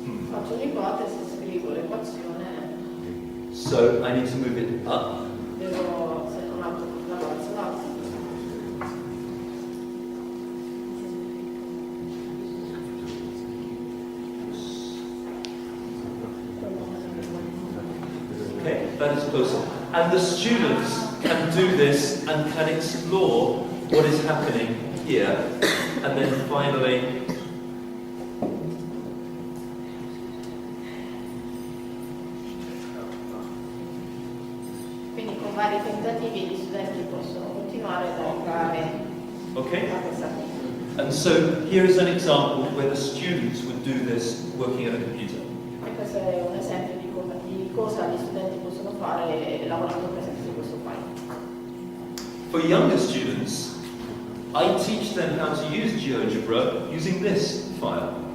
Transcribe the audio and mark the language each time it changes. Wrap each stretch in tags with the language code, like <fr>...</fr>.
<it>Faccio un'ipotesi, scrivo l'equazione,</it> <en>So I need to move it up.</en> <it>devo, se non alzo l'alzo.</it> <en>Okay, that is closer. And the students can do this and can explore what is happening here. And then finally,</en> <it>Quindi con vari tentativi gli studenti possono continuare ad arrivare</it> <en>okay?</en> <it>a questa cosa.</it> <en>And so here is an example where the students would do this working at a computer.</en> <it>E questo è un esempio di cosa gli studenti possono fare lavorando per esempio su questo file.</it> <en>For younger students, I teach them how to use Geogebra using this file.</en>